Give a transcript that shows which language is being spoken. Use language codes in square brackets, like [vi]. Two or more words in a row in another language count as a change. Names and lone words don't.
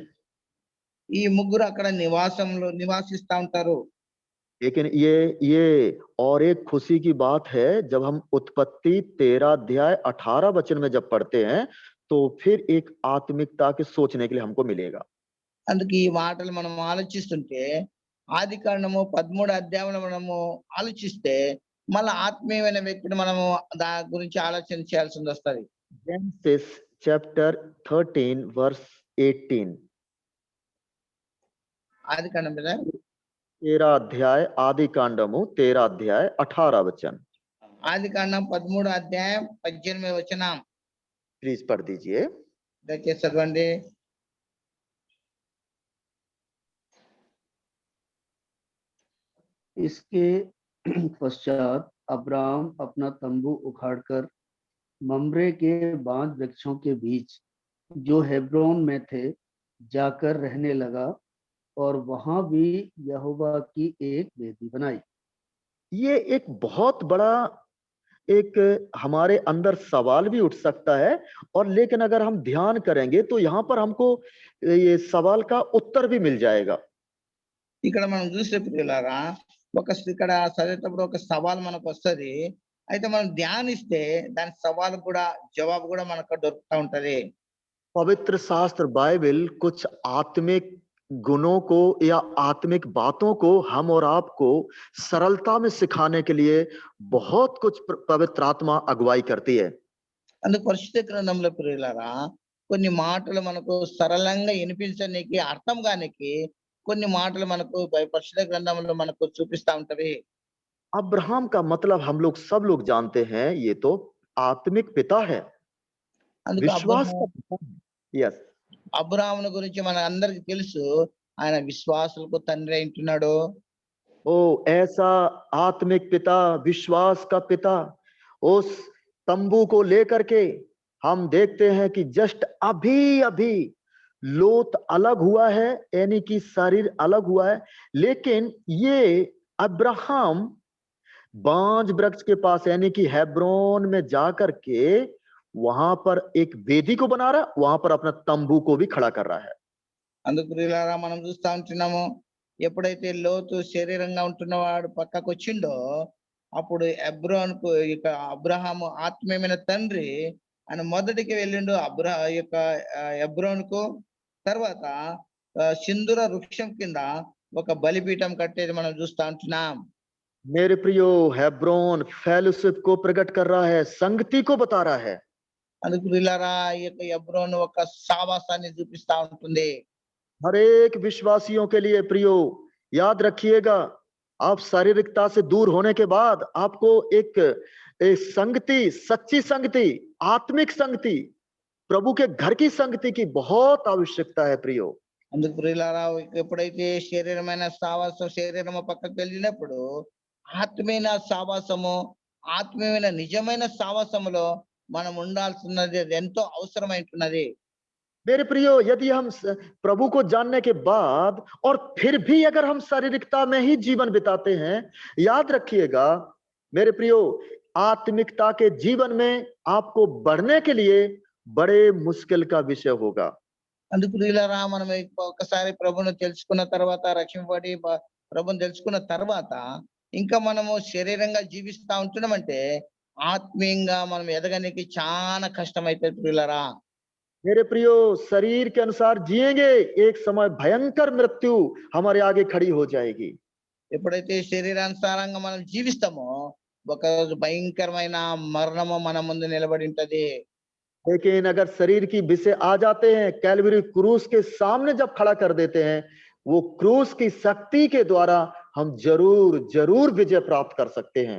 [te] ఈ ముగ్గురు అక్కడ నివాసిస్తా ఉంటారు. [hi] लेकिन ये और एक खुशी की बात है, जब हम उत्पत्ति 13 अध्याय 18 वचन में जब पढ़ते हैं तो फिर एक आत्मिकता के सोचने के लिए हमको मिलेगा। [te] అందుకే ఈ మాటలు మనం ఆలోచిస్తుంటే ఆదికాండము 13 అధ్యాయంలో మనము ఆలోచిస్తే మళ్ళీ ఆత్మీయమైన వ్యక్తిని మనము దాని గురించి ఆలోచన చేయాల్సింది వస్తుంది. [en] Genesis chapter 13 verse 18. [te] ఆదికాండం మీద [hi] 13 अध्याय आदि कांडमु 13 अध्याय 18 वचन। [te] ఆదికాండం 13 అధ్యాయం 18 వచనం. [hi] प्लीज पढ़ दीजिए। [te] దయచేసి చదవండి. [hi] इसके पश्चात अब्राम अपना तंबू उखाड़कर मम्रे के बांज वृक्षों के बीच जो हेब्रोन में थे जाकर रहने लगा और वहां भी यहोवा की एक वेदी बनाई। ये एक बहुत बड़ा एक हमारे अंदर सवाल भी उठ सकता है, और लेकिन अगर हम ध्यान करेंगे तो यहाँ पर हमको ये सवाल का उत्तर भी मिल जाएगा। [te] ఇక్కడ మనం చూస్తే ప్రియులారా, ఇక్కడ చదివేటప్పుడు ఒక సవాల్ మనకు వస్తుంది. అయితే మనం ధ్యానిస్తే దాని సవాల్ కూడా జవాబు కూడా మనకు దొరుకుతా ఉంటది. [hi] पवित्र शास्त्र बाइबल कुछ आत्मिक गुणों को या आत्मिक बातों को हम और आपको सरलता में सिखाने के लिए बहुत कुछ पवित्र आत्मा अगुवाई करती है। [te] అందుకు పరిశుద్ధ గ్రంథంలో ప్రియులారా కొన్ని మాటలు మనకు సరళంగా వినిపించడానికి అర్థం కానికి కొన్ని మాటలు మనకు పరిశుద్ధ గ్రంథంలో మనకు చూపిస్తా ఉంటది. [hi] अब्राहम का मतलब हम लोग सब लोग जानते हैं, ये तो आत्मिक पिता है, [te] అందుకు [hi] विश्वास का पिता है। यस, [te] అబ్రాహామును గురించి మన అందరికి తెలుసు, ఆయన విశ్వాసులకు తండ్రి అంటున్నాడు. [hi] ओ ऐसा आत्मिक पिता, विश्वास का पिता। उस तंबू को लेकर के हम देखते हैं कि जस्ट अभी अभी लोत अलग हुआ है, यानी कि शरीर अलग हुआ है, लेकिन ये अब्राहम बांज वृक्ष के पास यानी कि हेब्रोन में जाकर के वहां पर एक वेदी को बना रहा है, वहां पर अपना तंबू को भी खड़ा कर रहा है। [te] అందుకు ప్రియులారా మనం చూస్తా ఉంటున్నాము, ఎప్పుడైతే లోతు శరీరంగా ఉంటున్నవాడు పక్కకు వచ్చిండో అప్పుడు హెబ్రోనుకు ఇక అబ్రహాము ఆత్మీయమైన తండ్రి ఆయన మొదటికి వెళ్ళిండు హెబ్రోనుకు. తర్వాత సింధూర వృక్షం కింద ఒక బలిపీఠం కట్టేది మనం చూస్తా ఉంటున్నాం. [hi] मेरे प्रियो, हेब्रोन फेलोशिप को प्रकट कर रहा है, संगति को बता रहा है। [te] అందుకు ప్రియులారా ఈ యొక్క హెబ్రోను ఒక సావాసాన్ని చూపిస్తా ఉంటుంది. [hi] हर एक विश्वासियों के लिए प्रियो याद रखिएगा, आप शारीरिकता से दूर होने के बाद आपको एक संगति, सच्ची संगति, आत्मिक संगति, प्रभु के घर की संगति की बहुत आवश्यकता है प्रियो। [te] అందుకు ప్రియులారా ఎప్పుడైతే శరీరమైన సావాసం శరీరము పక్కకు వెళ్ళినప్పుడు ఆత్మీయ సావాసము, ఆత్మీయమైన నిజమైన సావాసములో మనం ఉండాల్సినది, అది ఎంతో అవసరమైంటున్నది. [hi] मेरे प्रियो, यदि हम प्रभु को जानने के बाद और फिर भी अगर हम शारीरिकता में ही जीवन बिताते हैं, याद रखिएगा मेरे प्रियो, आत्मिकता के जीवन में आपको बढ़ने के लिए बड़े मुश्किल का विषय होगा। [te] అందుకు ప్రియులారా మనం ఒకసారి ప్రభువును తెలుసుకున్న తర్వాత, రక్షింపబడి ప్రభువును తెలుసుకున్న తర్వాత ఇంకా మనము శరీరంగా జీవిస్తా ఉంటున్నామంటే ఆత్మీయంగా మనం ఎదగడానికి చాలా కష్టమైతే ప్రియులారా. [hi] मेरे प्रियो, शरीर के अनुसार जिएंगे, एक समय भयंकर मृत्यु हमारे आगे खड़ी हो जाएगी। [te] ఎప్పుడైతే శరీరానుసారంగా మనం జీవిస్తామో ఒకరోజు భయంకరమైన మరణము మన ముందు నిలబడి ఉంటది. [hi] लेकिन अगर शरीर की विषय आ जाते हैं, कैलवरी क्रूस के सामने जब खड़ा कर देते हैं, वो क्रूस की शक्ति के द्वारा हम जरूर जरूर विजय प्राप्त कर सकते हैं।